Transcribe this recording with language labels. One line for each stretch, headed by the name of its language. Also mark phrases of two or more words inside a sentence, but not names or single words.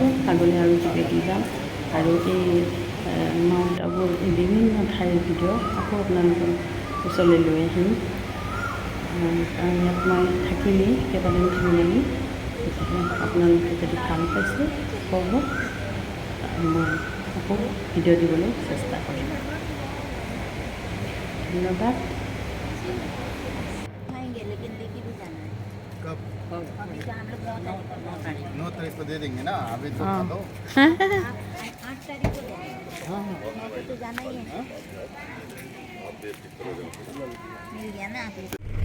Assamese: আগলৈ আৰু কিবাকিবি যাম আৰু এই মাউণ্ট আবুৰ এই বিভিন্ন ঠাইৰ ভিডিঅ' আকৌ আপোনালোকৰ ওচৰলৈ লৈ আহিম। কাৰণ ইয়াত মই থাকিমেই, কেইবাদিন থাকিমেই। গতিকে আপোনালোকে যদি ভাল পাইছে ক'ব, মই আকৌ ভিডিঅ' দিবলৈ চেষ্টা কৰিম। ধন্যবাদ।
Hindi: अभी तो हम लोग 9 तारीख को दे देंगे ना। अभी तो 8 तारीख को तो जाना ही है। मिल गया ना।